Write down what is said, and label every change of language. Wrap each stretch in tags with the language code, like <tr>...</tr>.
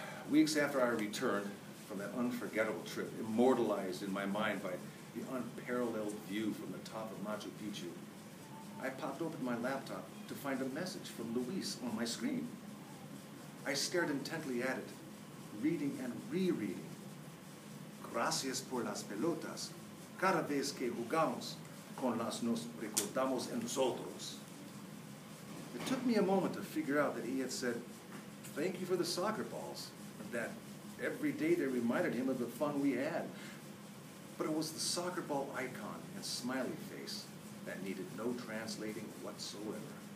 <en>Weeks after I returned from that unforgettable trip, immortalized in my mind by the unparalleled view from the top of Machu Picchu, I popped open my laptop to find a message from Luis on my screen. I stared intently at it, reading and rereading.</en> <es>Gracias por las pelotas. Cada vez que jugamos con las nos recordamos en nosotros.</es> <en>It took me a moment to figure out that he had said, "Thank you for the soccer balls," and that every day they reminded him of the fun we had. But it was the soccer ball icon and smiley face that needed no translating whatsoever.</en>